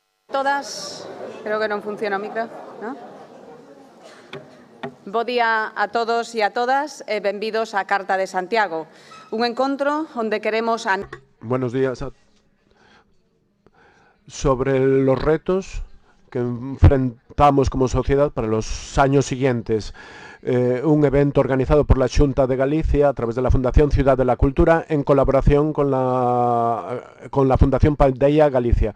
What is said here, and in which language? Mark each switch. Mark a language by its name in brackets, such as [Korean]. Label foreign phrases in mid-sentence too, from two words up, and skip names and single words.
[Galician] Todas, creo que non funciona o micro, ¿no? Bo día a todos e a todas e benvidos á Carta de Santiago, un encontro onde queremos... [Spanish] Buenos días. Sobre los retos que enfrentamos como sociedad para los años siguientes. Un evento organizado por la Xunta de Galicia a través de la Fundación Ciudad de la Cultura en colaboración con la Fundación Paideia Galicia.